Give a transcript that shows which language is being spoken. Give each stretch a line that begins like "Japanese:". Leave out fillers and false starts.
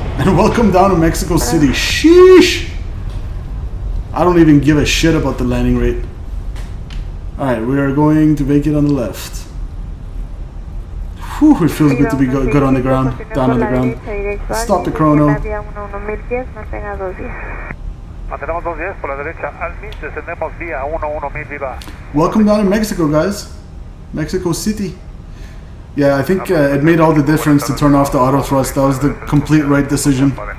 English: And welcome down to Mexico City. Sheesh! I don't even give a shit about the landing rate. Alright, we are going to vacate on the left. Whew, it feels good to be good on the ground, down on the ground. Stop the chrono.
Spanish: Mantenemos 210 por la derecha, Almis, descendemos vía 11,000, viva.
English: Welcome down to Mexico, guys. Mexico City. Yeah, I think it made all the difference to turn off the auto thrust. That was the complete right decision.